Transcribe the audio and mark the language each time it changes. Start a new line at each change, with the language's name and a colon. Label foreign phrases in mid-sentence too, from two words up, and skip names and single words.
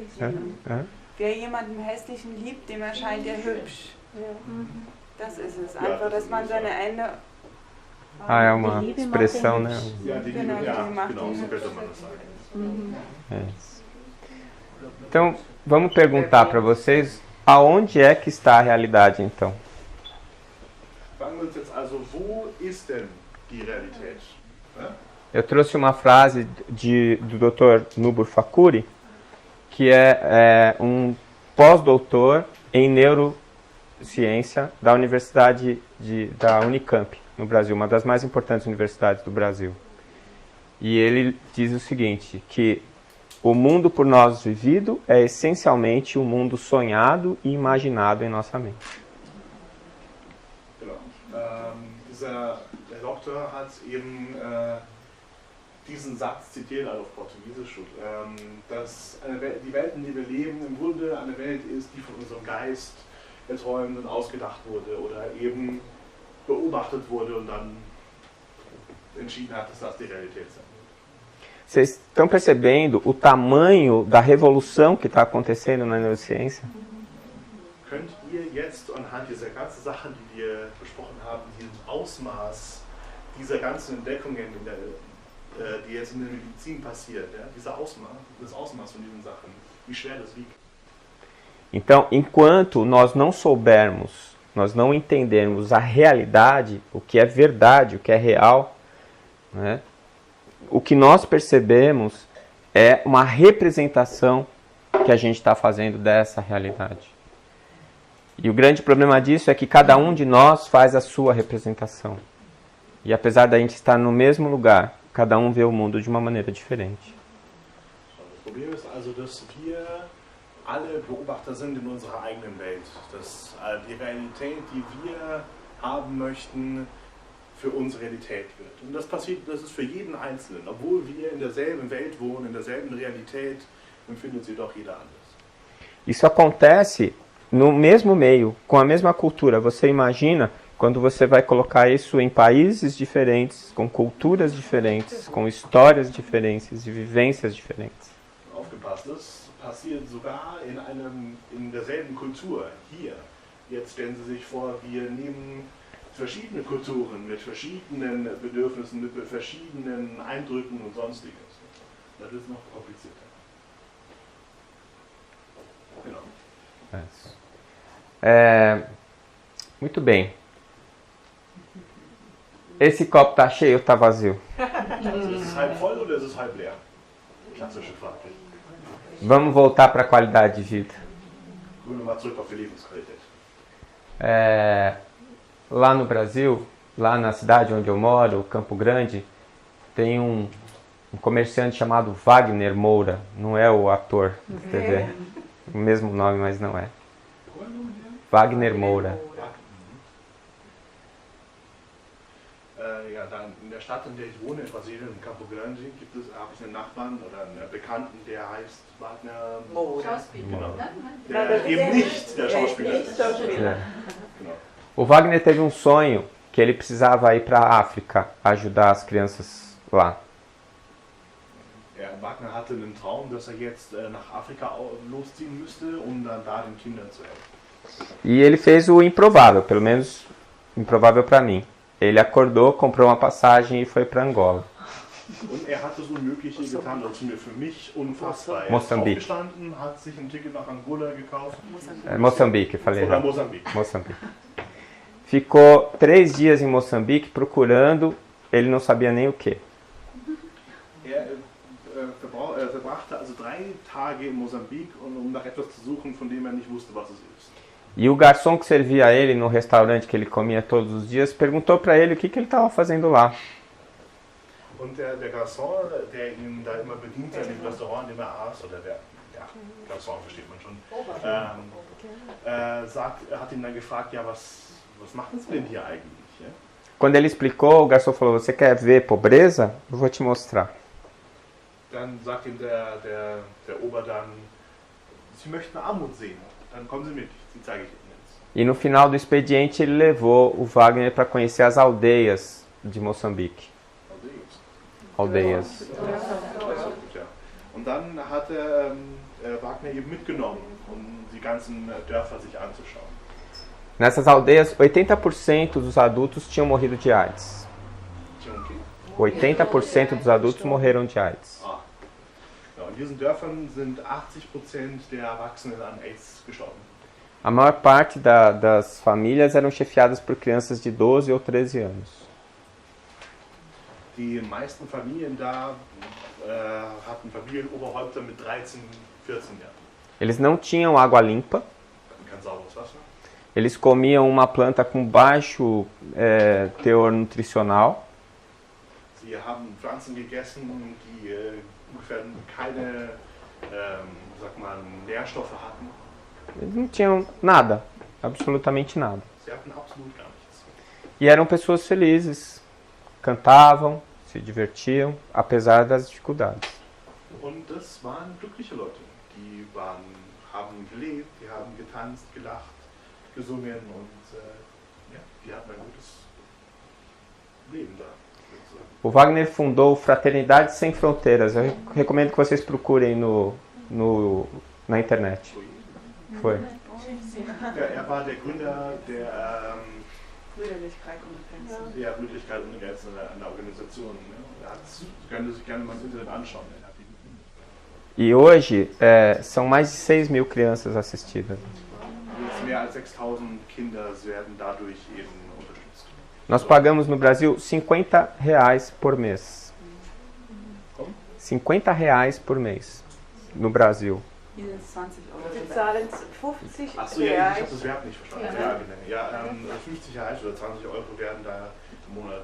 German: Wer jemanden hässlichen liebt, dem erscheint er hübsch. Das ist es. Einfach, dass man seine Ende...
Portuguese: Ah, é uma expressão, né?
German: Ja, die Liebe, genau, so könnte man das sagen.
Portuguese: É isso. Então, vamos perguntar para vocês, aonde é que está a realidade, então?
German: Fragen wir uns jetzt also, wo ist denn die Realität?
Portuguese: Eu trouxe uma frase do Dr. Nubur Fakuri, que é um pós-doutor em neurociência da Universidade da Unicamp, no Brasil, uma das mais importantes universidades do Brasil. E ele diz o seguinte, que o mundo por nós vivido é essencialmente um mundo sonhado e imaginado em nossa mente.
German: Genau. Der Doktor hat eben diesen Satz zitiert, also auf Portugiesisch, dass die Welt, in der wir leben, im Grunde eine Welt ist, die von unserem Geist erträumt und ausgedacht wurde oder eben beobachtet wurde und dann entschieden hat, dass das die Realität ist.
Portuguese: Vocês estão percebendo o tamanho da revolução que está acontecendo na neurociência?
German: Könnt ihr jetzt anhand dieser ganzen Sachen, die wir besprochen haben, dieses Ausmaß dieser ganzen Entdeckungen, die jetzt in der Medizin passiert, ja, das Ausmaß von diesen Sachen, wie schwer das wiegt?
Portuguese: Então, enquanto nós não soubermos, nós não entendermos a realidade, o que é verdade, o que é real, né? O que nós percebemos é uma representação que a gente está fazendo dessa realidade. E o grande problema disso é que cada um de nós faz a sua representação. E apesar da gente estar no mesmo lugar, cada um vê o mundo de uma maneira diferente. O problema é
German: also, dass wir alle Beobachter sind in unserer eigenen Welt. Dass die Realität, die wir haben möchten, für uns Realität wird. Und das ist für jeden Einzelnen. Obwohl wir in derselben Welt wohnen, in derselben Realität, empfindet sie doch jeder anders.
Portuguese: Isso acontece no mesmo meio, com a mesma cultura. Você imagina quando você vai colocar isso em países diferentes, com culturas diferentes, com histórias diferentes e vivências diferentes.
German: Aufgepasst, das passiert sogar in derselben Kultur, hier. Jetzt stellen Sie sich vor, wir nehmen verschiedene Kulturen mit verschiedenen Bedürfnissen, mit verschiedenen Eindrücken und sonstiges. Das ist noch komplizierter. Genau.
Portuguese: Muito bem. Esse copo está cheio ou está vazio?
German: Ist es halb voll oder ist es halb leer? Klassische Frage.
Portuguese: Vamos voltar para a qualidade de vida.
German: Gehen wir mal zurück auf die Lebensqualität.
Portuguese: Lá no Brasil, lá na cidade onde eu moro, Campo Grande, tem um comerciante chamado Wagner Moura. Não é o ator de TV. O mesmo nome, mas não é. Wagner Moura.
German: Ja, da in der Stadt, in der ich wohne, in Brasilien, in Campo Grande, habe ich einen Nachbarn oder einen Bekannten, der heißt Wagner Moura. Genau.
Portuguese: Não,
German: Der eben nicht der Schauspieler Nicht ist. Schauspieler. Genau.
Portuguese: O Wagner teve um sonho que ele precisava ir para a África ajudar as crianças lá.
German: Wagner hatte einen Traum, dass er jetzt nach Afrika losziehen müsste, um dann da den Kindern zu helfen.
Portuguese: E ele fez o improvável, pelo menos improvável para mim. Ele acordou, comprou uma passagem e foi para Angola.
German: Und er hat das Unmögliche getan, das ist für mich unfassbar. Er ist Moçambique. aufgestanden, hat sich ein Ticket nach Angola gekauft.
Portuguese: Moçambique, falei
German: Oder
Portuguese: errado.
German: Mosambik. Moçambique.
Portuguese: Ficou 3 dias em Moçambique procurando, ele não sabia nem o que.
German: Er verbrachte also 3 Tage in Mosambik, um nach etwas zu suchen, von dem er nicht wusste, was es ist.
Portuguese: E o garçom que servia ele no restaurante que ele comia todos os dias perguntou para ele o que ele estava fazendo lá.
German: Und der Garçon, der ihn da immer bediente in dem Restaurant, in dem er aß, oder der Garçon versteht man schon, hat ihn dann gefragt, ja, was machen Sie denn hier eigentlich? Ja?
Portuguese: Quando ele explicou, o garçom falou: "Você quer ver pobreza? Eu vou te mostrar."
German: Dann sagt ihm der Ober dann, Sie möchten Armut sehen, dann kommen Sie mit, die zeige ich Ihnen jetzt.
Portuguese: E no final do expediente ele levou o Wagner para conhecer as aldeias de Moçambique. Aldeias.
German: Ja. Und dann hat Wagner eben mitgenommen, um die ganzen Dörfer sich anzuschauen.
Portuguese: Nessas aldeias, 80% dos adultos tinham morrido de AIDS. 80% dos adultos morreram de AIDS.
German: Ja, in diesen Dörfern sind 80% der Erwachsenen an AIDS gestorben.
Portuguese: A maior parte das famílias eram chefiadas por crianças de 12 ou 13 anos.
German: Die meisten Familien da hatten Familienoberhäupter mit 13, 14 Jahren.
Portuguese: Eles não tinham água limpa.
German: Kein sauberes Wasser.
Portuguese: Eles comiam uma planta com baixo teor nutricional.
German: Sie haben Pflanzen gegessen, die ungefähr keine Nährstoffe hatten.
Portuguese: Eles não tinham nada, absolutamente nada.
German: Sie hatten absolut gar nichts.
Portuguese: E eram pessoas felizes, cantavam, se divertiam, apesar das dificuldades.
German: Und das waren glückliche Leute. Die haben gelebt, die haben getanzt, gelacht, gesungen und die hatten ein gutes Leben da.
Portuguese: O Wagner fundou Fraternidade Sem Fronteiras. Eu recomendo que vocês procurem na internet. Foi.
German: Er war der Gründer der Brüderlichkeit ohne Grenzen. Ja, Brüderlichkeit ohne Grenzen an der Organisation. Ne? Können sich gerne mal im Internet anschauen.
Portuguese: E hoje são mais de 6 mil crianças assistidas.
German: Mehr als 6.000 Kinder werden dadurch eben unterstützt.
Portuguese: Nós pagamos no Brasil R$50 por mês. Como? R$50 por mês no Brasil.
German: Hier sind es 20 Euro. Sie zahlen 50 Achso, ja, ich Reais. habe das Verb nicht verstanden. Ja, 50 Reais oder 20 Euro werden da im Monat